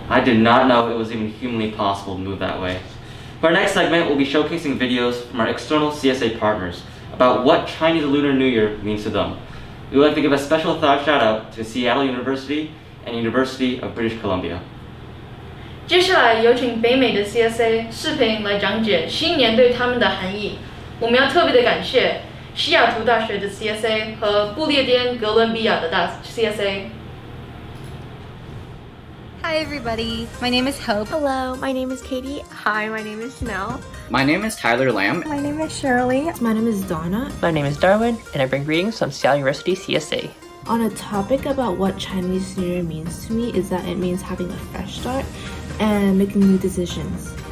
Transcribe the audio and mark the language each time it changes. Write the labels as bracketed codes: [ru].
[en] I did not know it was even humanly possible to move that way. For our next segment, we'll be showcasing videos from our external CSA partners about what Chinese Lunar New Year means to them. We would like to give a special shout out to Seattle University and University of British Columbia. [zh] 接下来有请北美的 CSA 视频来讲解新年对他们的含义。我们要特别的感谢西雅图大学的 CSA 和不列颠哥伦比亚的CSA。 [en] Hi everybody, my name is Hope. Hello, my name is Katie. Hi, my name is Chanel. My name is Tyler Lamb. My name is Shirley. My name is Donna. My name is Darwin, and I bring greetings from Seattle University CSA. On a topic about what Chinese New Year means to me is that it means having a fresh start and making new decisions.